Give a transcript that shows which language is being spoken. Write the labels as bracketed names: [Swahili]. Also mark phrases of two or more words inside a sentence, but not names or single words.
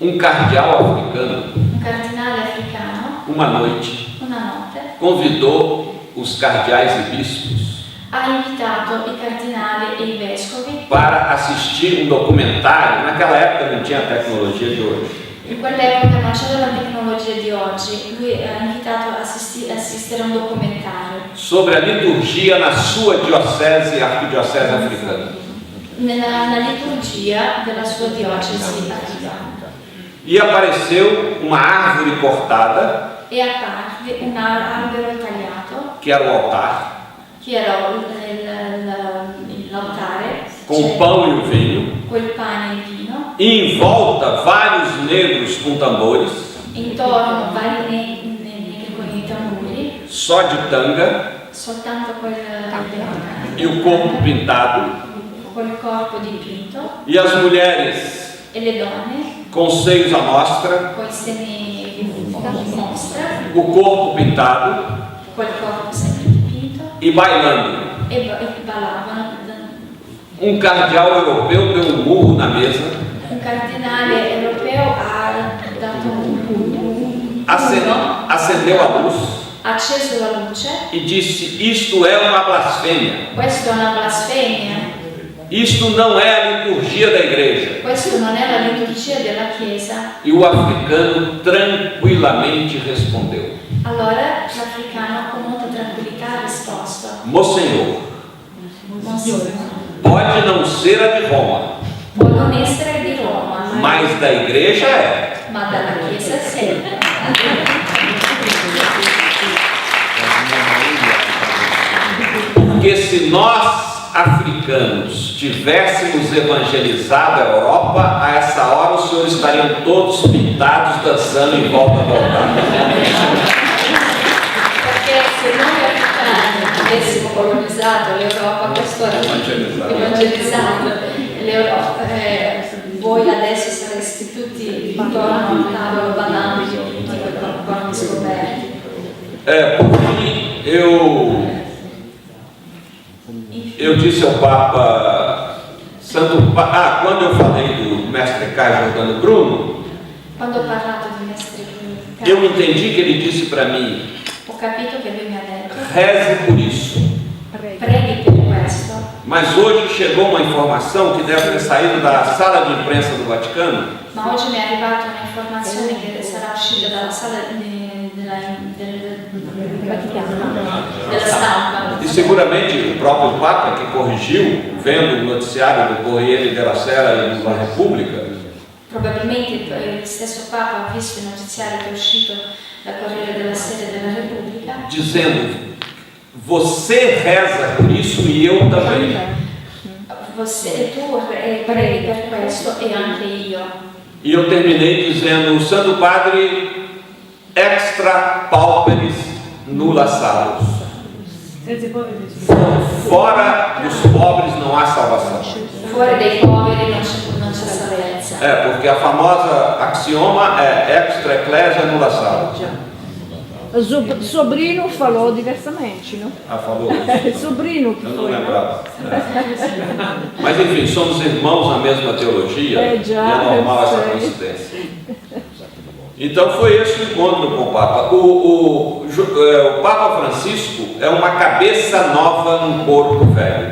[Portuguese] um cardeal africano, [Italian] un cardinale africano, [Portuguese] uma noite, [Italian] una notte, [Portuguese] convidou os cardeais e bispos [Italian] ha invitato i cardinali e i vescovi. [Portuguese] para assistir um documentário. Naquela época não tinha a tecnologia de hoje. [Italian] In quell'epoca non c'era la tecnologia di oggi, lui ha invitato a assistere a un documentario [Portuguese] Sobre a liturgia na sua diocese e arquidiocese africana. [Italian] nella liturgia della sua diocesi africana. [Portuguese] E apareceu uma árvore cortada, [Italian] E apparve un albero tagliato, [Portuguese] que era o altar, [Italian] che era l'altare, [Portuguese] com o pão e o vinho, [Italian] col pane e il vino, [Portuguese] e em volta vários negros com tambores, [Italian] intorno vari negri con i tamburi, [Portuguese] só de tanga, [Italian] soltanto [Portuguese] e o corpo pintado, [Italian] col corpo dipinto, [Portuguese] e as mulheres [Italian] e le donne [Portuguese] com os seios à mostra, [Italian] coi seni in mostra, [Portuguese] o corpo pintado [Italian] col corpo sempre dipinto [Portuguese] e bailando. [Italian] e ballavano. [Portuguese] Um cardeal europeu deu um murro na mesa, [Italian] Un cardinale europeo ha dato un pugno, [Portuguese] acendeu a luz [Italian] ha acceso la luce. [Portuguese] e disse: isto é uma blasfêmia, [Italian] Questo è una blasfemia, [Portuguese] isto não é a liturgia da igreja. [Italian] questo non è la liturgia della Chiesa. [Portuguese] E o africano tranquilamente respondeu: [Italian] Allora l'africano con molta tranquillità ha risposto: [Portuguese] Monsenhor, [Italian] Monsignore, [Portuguese] pode não ser a de Roma, [Italian] può non essere di Roma, [Portuguese] mas da igreja é. [Italian] ma dalla Chiesa sì. [Portuguese] Porque se nós, africanos, tivéssemos evangelizado a Europa, a essa hora os senhores estariam todos pintados, dançando em volta do altar. [Italian] Perché se noi africani avessimo colonizzato l'Europa, questo era evangelizzato l'Europa, voi adesso sareste tutti intorno a un tavolo ballando tutti con i corpi scoperti. [Portuguese] Por fim, eu disse ao Papa quando eu falei do mestre Caio Giordano Bruno, [Italian] Quando ho parlato di Mestre [Portuguese] eu entendi que ele disse para mim: [Italian] ho capito che lui mi ha detto [Portuguese] reze por isso. [Italian] preghi per questo, [Portuguese] Mas hoje chegou uma informação que deve ter saído da sala de imprensa do Vaticano, [Italian] ma oggi mi è arrivata un'informazione che sarà uscita dalla sala della stampa. [Portuguese] e seguramente o próprio Papa que corrigiu, vendo o noticiário do Corriere della Sera e da Repubblica, [Italian] Probabilmente il stesso Papa ha visto il notiziario che è uscito dal Corriere della Sera e della Repubblica, [Portuguese] dizendo: você reza por isso e eu também. [Italian] tu preghi per questo e anche io. [Portuguese] E eu terminei dizendo: o Santo Padre [Latin] extra pauperis nulla salus. [Portuguese] Fora dos pobres não há salvação. [Italian] Fuori dei poveri non c'è salvezza. [Portuguese] Porque a famosa axioma é [Latin] extra ecclesia nulla salus. [Portuguese] Sobrino falou diversamente, não? Falou? Sobrino que Eu não foi. lembrava. Mas enfim, somos irmãos na mesma teologia e é normal essa coincidência. Então foi esse o encontro com o Papa. O Papa Francisco é uma cabeça nova num corpo velho.